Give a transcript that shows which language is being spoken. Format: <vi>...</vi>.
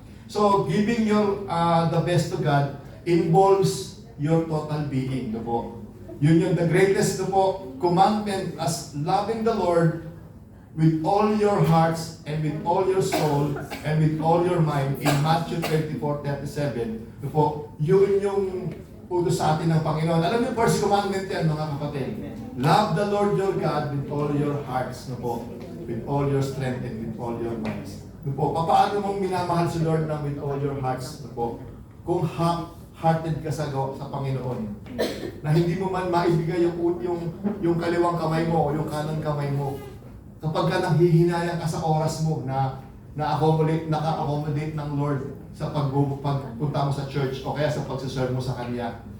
<en>So, giving your the best to God involves your total being, po.</en> <tl>Yun yung</tl> <en>the greatest no po, commandment as loving the Lord with all your hearts and with all your soul and with all your mind in Matthew 24:37.</en> <tl>No po, yun yung utos sa atin ng Panginoon. Alam niyo, first commandment yan, mga kapatid.</tl> <en>Love the Lord your God with all your hearts, no po, with all your strength and with all your minds.</en> <tl>No po, paano mong minamahal si Lord na</tl> <en>with all your hearts,</en> <tl>no po? Kung hearted ka sa Panginoon, na hindi mo man maibigay yung kaliwang kamay mo o yung kanang kamay mo, kapag ka nanghihinayang ka sa oras mo na naka-accommodate ng Lord sa pagpunta mo sa church o kaya sa pagsiserve mo sa Kanya.</tl>